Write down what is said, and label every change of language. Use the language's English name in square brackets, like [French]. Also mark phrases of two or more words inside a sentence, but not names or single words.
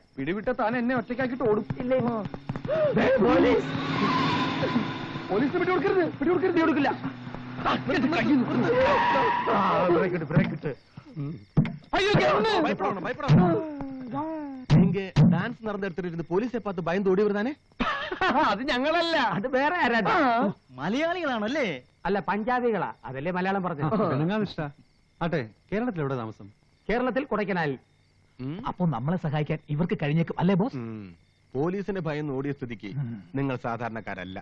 [Malayalam] പിടിവിട്ട താൻ എന്നെ ഒറ്റയ്ക്കാക്കിട്ട് ഓടും. പോലീസ് പിടികൊടുക്കരുത്, പിടികൊടുക്കരുത്, കൊടുക്കില്ല. [Tamil] நீங்க டான்ஸ் நடந்த இடத்துல இருந்து போலீஸை பார்த்து பயந்து ஓடி வருதானே? [Malayalam] അത് ഞങ്ങളല്ല, അത് വേറെ ആരാ? മലയാളികളാണല്ലേ? അല്ല, പഞ്ചാബികളാ. അതല്ലേ മലയാളം പറഞ്ഞു. ആട്ടെ, കേരളത്തിൽ എവിടെ താമസം? കേരളത്തിൽ കൊടൈക്കനാലിൽ. അപ്പൊ നമ്മളെ സഹായിക്കാൻ ഇവർക്ക് കഴിഞ്ഞേക്കും അല്ലേ ബോസ്? പോലീസിനെ ഭയന്ന് ഓടിയ സ്ഥിതിക്ക് നിങ്ങൾ സാധാരണക്കാരല്ല.